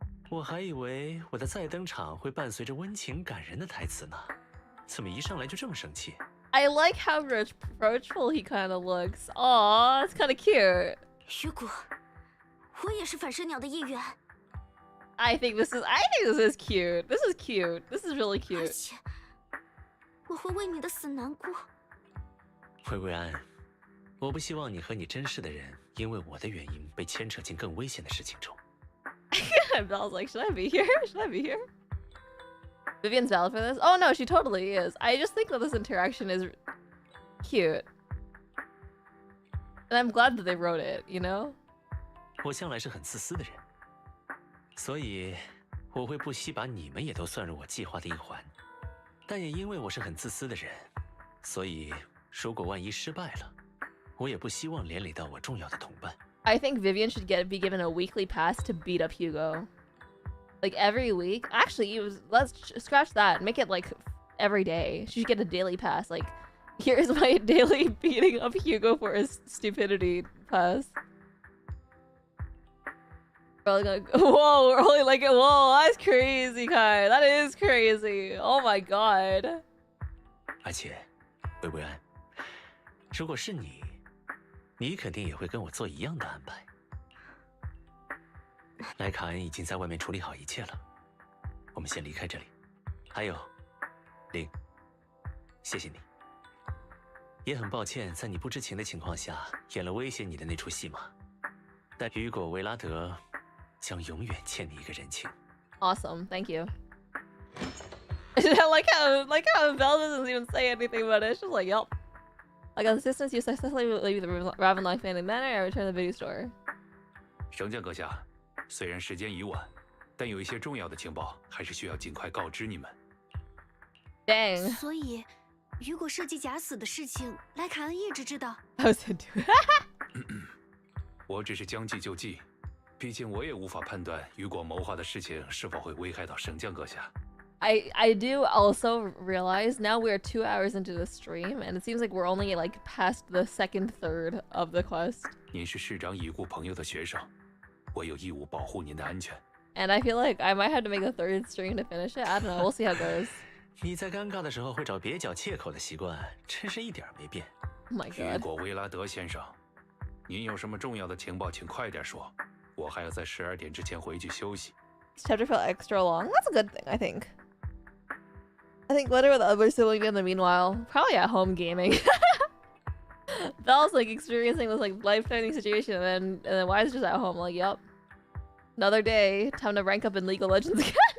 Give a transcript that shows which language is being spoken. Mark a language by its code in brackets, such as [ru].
[zh] 我还以为我的再登场会伴随着温情感人的台词呢，怎么一上来就这么生气？ [en] I like how reproachful he kind of looks. Aw, it's kind of cute. [zh] 雨果。我也是反射鸟的一员。 [en] I think this is cute. This is cute. This is really cute. [zh] 而且，我会为你的死难过。薇薇安，我不希望你和你珍视的人因为我的原因被牵扯进更危险的事情中。 [en] Belle's like, should I be here? Should I be here? Vivian's valid for this? Oh no, she totally is. I just think that this interaction is cute. And I'm glad that they wrote it, you know? [zh] 我向来是很自私的人，所以我会不惜把你们也都算入我计划的一环。但也因为我是很自私的人，所以如果万一失败了，我也不希望连累到我重要的同伴。 [en] I think Vivian should be given a weekly pass to beat up Hugo. Like every week. Actually, let's scratch that. Make it like every day. She should get a daily pass. Like, here's my daily beating up Hugo for his stupidity pass. We're gonna, whoa, we're only like, whoa, that's crazy, Kai. That is crazy. Oh my god. [zh] 而且，薇薇安，如果是你，你肯定也会跟我做一样的安排。莱卡恩已经在外面处理好一切了，我们先离开这里。还有，林，谢谢你。也很抱歉，在你不知情的情况下演了威胁你的那出戏码，但雨果·维拉德将永远欠你一个人情。 [en] Awesome, thank you. I like how Belle doesn't even say anything about it. She's just like, yup. Like on assistance, you successfully leave the Ravenlock family manor and return to the video store. [zh] 绳降阁下，虽然时间已晚，但有一些重要的情报还是需要尽快告知你们。 [en] Dang. [zh] 所以，雨果设计假死的事情，莱卡恩一直知道。 [en] I was into it. [zh] 我只是将计就计，毕竟我也无法判断雨果谋划的事情是否会危害到绳降阁下。 [en] I do also realize now we're 2 hours into the stream, and it seems like we're only like past the second third of the quest. [zh] 您是市长已故朋友的学生，我有义务保护您的安全。 [en] And I feel like I might have to make a third stream to finish it. I don't know. We'll see how it goes. [zh] 你在尴尬的时候会找蹩脚切口的习惯，真是一点没变。 [en] Oh my [zh] 雨 [en] god. [zh] 果·维拉德先生，您有什么重要的情报，请快点说，我还要在12点之前回去休息。 [en] This chapter felt extra long. That's a good thing, I think. I think what are the other siblings in the meanwhile? Probably at home gaming. Belle's like experiencing this like life-threatening situation, and then Wise just at home like, yup. Another day, time to rank up in League of Legends again.